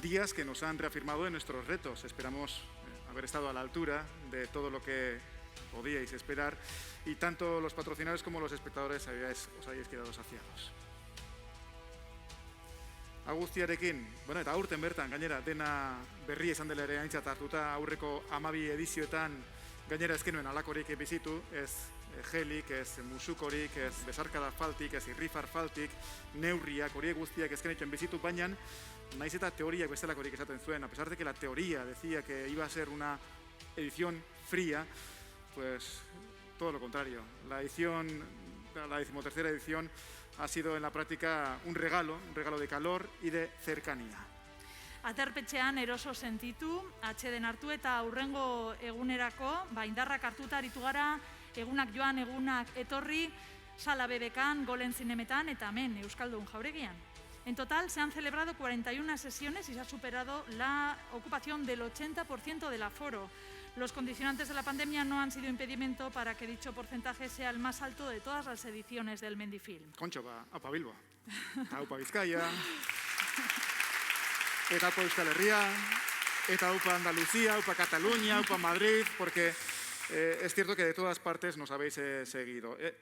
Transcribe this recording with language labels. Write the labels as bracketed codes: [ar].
[es] Días que nos han reafirmado en nuestros retos. Esperamos haber estado a la altura de todo lo que podíais esperar y tanto los patrocinadores como los espectadores os habéis quedado saciados. [eu] Guztiarekin, eta aurten bertan, gainera, dena berria izan dela ere aintzat hartuta, aurreko 12 edizioetan gainera ezkenuen alakorik bizitu, ez gelik, ez musukorik, ez besarkada faltik, ez irrifar faltik, neurriak, horiek guztiak ezkenetuen bizitu, baina naiz eta teoriak bestelakorik esaten zuen, [es] a pesar de que la teoría decía que iba a ser una edición fría, pues todo lo contrario. La 13ª edición ha sido en la práctica un regalo de calor y de cercanía. [eu] Aterpetxean eroso sentitu, atxeden hartu eta aurrengo egunerako, indarrak hartuta aritu gara, egunak joan, egunak etorri, sala BBKan, Golen Zinemetan eta hemen Euskaldun Jauregian. [es] En total se han celebrado 41 sesiones y se ha superado la ocupación del 80% del aforo. Los condicionantes de la pandemia no han sido impedimento para que dicho porcentaje sea el más alto de todas las ediciones del Mendifilm. [eu] Kontxo, aupa Bilbo, aupa Bizkaia, eta aupa Euskal Herria, eta [es] aupa Andalucía, aupa Cataluña, aupa Madrid, porque es cierto que de todas partes nos habéis seguido.